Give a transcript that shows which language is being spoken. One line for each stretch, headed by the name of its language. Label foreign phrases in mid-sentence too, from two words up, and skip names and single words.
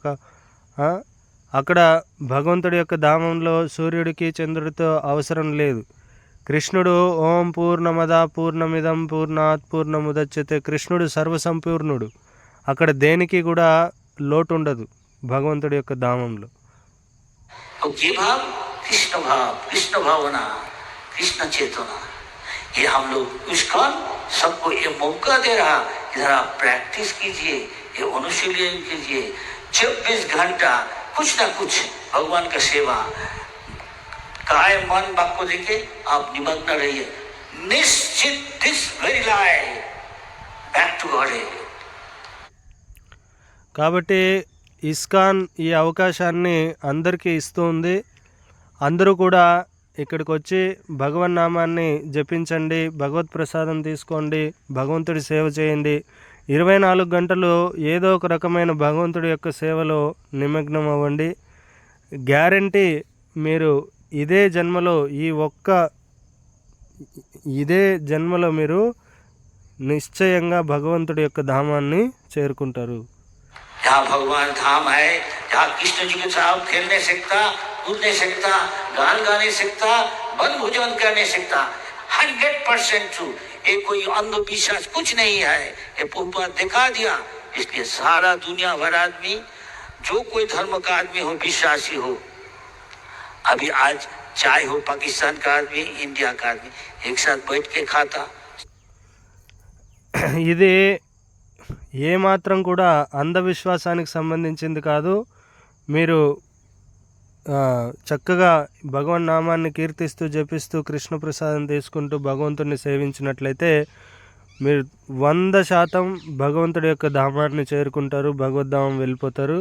Telugu: అక్కడ భగవంతుడి యొక్క ధామంలో సూర్యుడికి చంద్రుడితో అవసరం లేదు.
Sanskrit: కృష్ణుడు ఓం పూర్ణమద పూర్ణమిదం పూర్ణాత్ పూర్ణముదచ్యతే.
Telugu: కృష్ణుడు సర్వసంపూర్ణుడు. అక్కడ దేనికి కూడా లోటు ఉండదు భగవంతుడి యొక్క ధామంలో.
Hindi: कृष्ण भावना, कृष्ण चेतना, ये हम लोग ISKCON सबको ये मौका दे रहा, इधर आप प्रैक्टिस कीजिए, ये अनुशीलन कीजिए. 24 घंटा कुछ ना कुछ भगवान का सेवा, काय मन बाप को देके आप निमग्न रहिए.
English: निश्चित this very life back to god.
Telugu: కాబట్టి ఇస్కాన్ ఈ అవకాశాన్ని అందరికీ ఇస్తుంది. అందరూ కూడా ఇక్కడికి వచ్చి భగవన్నామాన్ని జపించండి, భగవత్ ప్రసాదం తీసుకోండి, భగవంతుడి సేవ చేయండి. 24 గంటలు ఏదో ఒక రకమైన భగవంతుడి యొక్క సేవలో నిమగ్నం అవ్వండి. గ్యారంటీ మీరు ఇదే జన్మలో మీరు నిశ్చయంగా భగవంతుడి యొక్క ధామాన్ని చేరుకుంటారు.
Hindi: जहाँ भगवान धाम है, जहाँ कृष्ण जी के साथ खेल नहीं सकता, कूद नहीं सकता, गान गा नहीं सकता, वन भोजन कर नहीं सकता. 100% ट्रू. ये कोई अंधविश्वास कुछ नहीं है, ये प्रभुपाद दिखा दिया. इसलिए सारा दुनिया भर आदमी, जो कोई धर्म का आदमी हो, विश्वासी हो, अभी आज चाहे हो पाकिस्तान का आदमी, इंडिया का आदमी, एक साथ बैठ के खाता.
Telugu: ఇది ఏమాత్రం కూడా అంధవిశ్వాసానికి సంబంధించింది కాదు. మీరు చక్కగా భగవన్నామాన్ని కీర్తిస్తూ జపిస్తూ కృష్ణప్రసాదం తీసుకుంటూ భగవంతుడిని సేవించినట్లయితే మీరు 100% భగవంతుడి యొక్క ధామాన్ని చేరుకుంటారు, భగవద్ధామం వెళ్ళిపోతారు.